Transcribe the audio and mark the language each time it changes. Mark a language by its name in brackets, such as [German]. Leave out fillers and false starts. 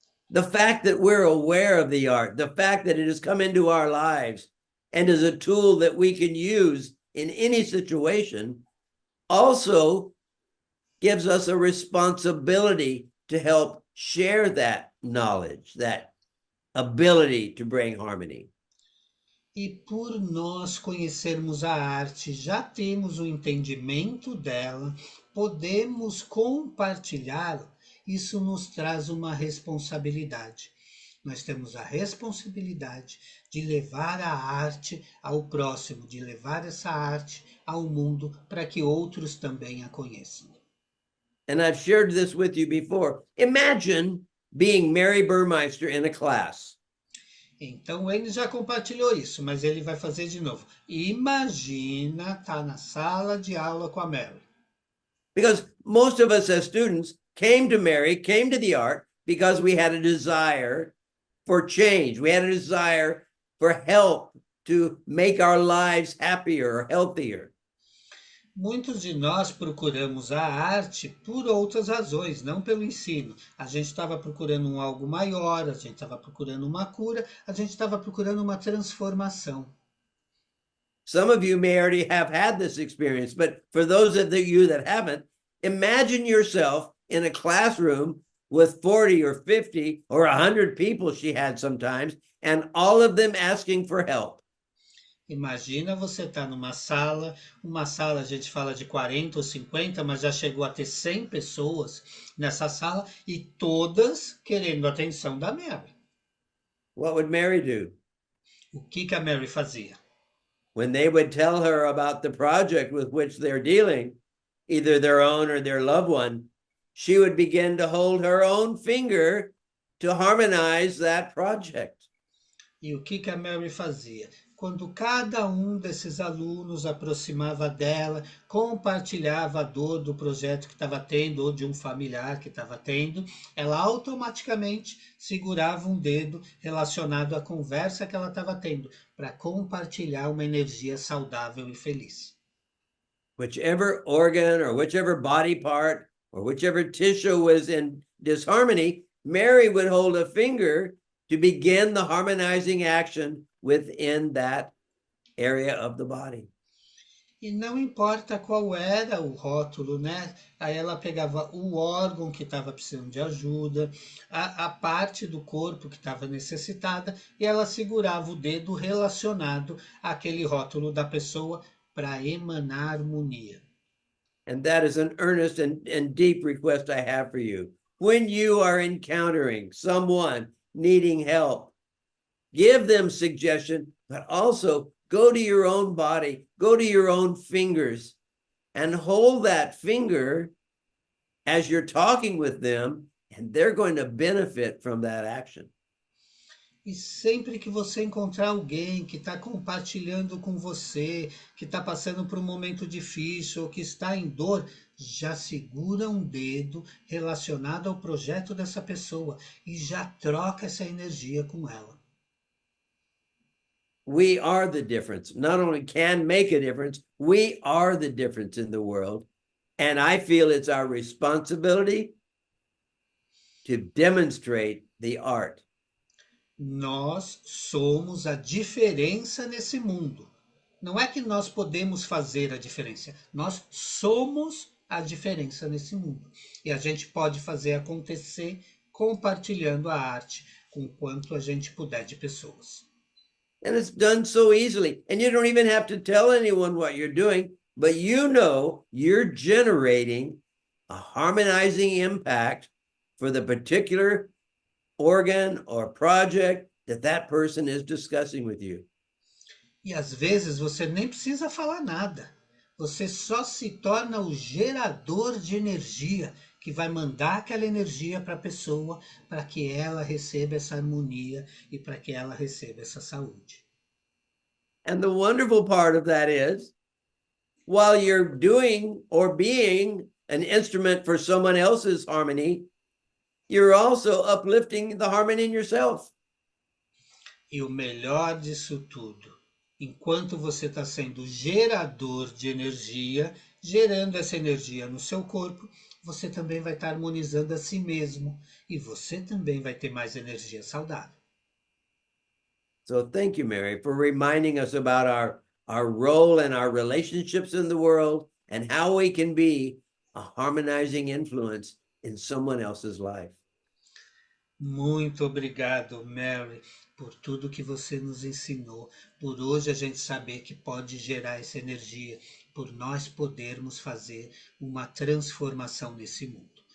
[English] The fact that we're aware of the art, the fact that it has come into our lives and is a tool that we can use in any situation also gives us a responsibility to help share that knowledge, that ability to bring harmony. [Portuguese] E por nós conhecermos a arte, já temos o entendimento dela, podemos compartilhá-la, isso nos traz uma responsabilidade. Nós temos a responsabilidade de levar a arte ao próximo, de levar essa arte ao mundo para que outros também a conheçam. [English] And I've shared this with you before. Imagine being Mary Burmeister in a class. [Portuguese] Então ele já compartilhou isso, mas ele vai fazer de novo. Imagina estar na sala de aula com a Mary. [English] Because most of us as students came to Mary, came to the art because we had a desire for change. We had a desire for help to make our lives happier or healthier. [Portuguese] Muitos de nós procuramos a arte por outras razões, não pelo ensino. A gente estava procurando um algo maior, a gente estava procurando uma cura, a gente estava procurando uma transformação. [English] Some of you may already have had this experience, but for those of you that haven't, imagine yourself in a classroom with 40 or 50 or 100 people she had sometimes, and all of them asking for help. [Portuguese] Imagina você estar numa sala, uma sala a gente fala de 40 ou 50, mas já chegou a ter 100 pessoas nessa sala e todas querendo a atenção da Mary. [English] What would Mary do? [Portuguese] O que a Mary fazia? [English] When they would tell her about the project with which they're dealing, either their own or their loved one, she would begin to hold her own finger to harmonize that project. [Portuguese] E o que a Mary fazia? Quando cada um desses alunos aproximava dela, compartilhava a dor do projeto que estava tendo ou de um familiar que estava tendo, ela automaticamente segurava um dedo relacionado à conversa que ela estava tendo, para compartilhar uma energia saudável e feliz. [English] Whichever organ or whichever body part or whichever tissue was in disharmony, Mary would hold a finger to begin the harmonizing action within that area of the body. [Portuguese] E não importa qual era o rótulo, né? Aí ela pegava o órgão que estava precisando de ajuda, a parte do corpo que estava necessitada, e ela segurava o dedo relacionado àquele rótulo da pessoa para emanar harmonia. [English] And that is an earnest and deep request I have for you. When you are encountering someone needing help, give them suggestion, but also go to your own body, go to your own fingers, and hold that finger as you're talking with them, and they're going to benefit from that action. [Portuguese] E sempre que você encontrar alguém que está compartilhando com você, que está passando por um momento difícil ou que está em dor, já segura um dedo relacionado ao projeto dessa pessoa e já troca essa energia com ela. [English] We are the difference. Not only can make a difference, we are the difference in the world. And I feel it's our responsibility to demonstrate the art. [Portuguese] Nós somos a diferença nesse mundo. Não é que nós podemos fazer a diferença, nós somos a diferença nesse mundo. E a gente pode fazer acontecer compartilhando a arte com quanto a gente puder de pessoas. [English] And it's done so easily. And you don't even have to tell anyone what you're doing, but you know you're generating a harmonizing impact for the particular organ or project that person is discussing with you. [Portuguese] E às vezes você nem precisa falar nada. Você só se torna o gerador de energia que vai mandar aquela energia para a pessoa para que ela receba essa harmonia e para que ela receba essa saúde. [English] And the wonderful part of that is, while you're doing or being an instrument for someone else's harmony, you're also uplifting the harmony in yourself. [Portuguese] E o melhor disso tudo, enquanto você está sendo gerador de energia, gerando essa energia no seu corpo, você também vai estar harmonizando a si mesmo e você também vai ter mais energia saudável. [English] So thank you, Mary, for reminding us about our role and our relationships in the world and how we can be a harmonizing influence in someone else's life. [Portuguese] Muito obrigado, Mary, por tudo que você nos ensinou, por hoje a gente saber que pode gerar essa energia, por nós podermos fazer uma transformação nesse mundo.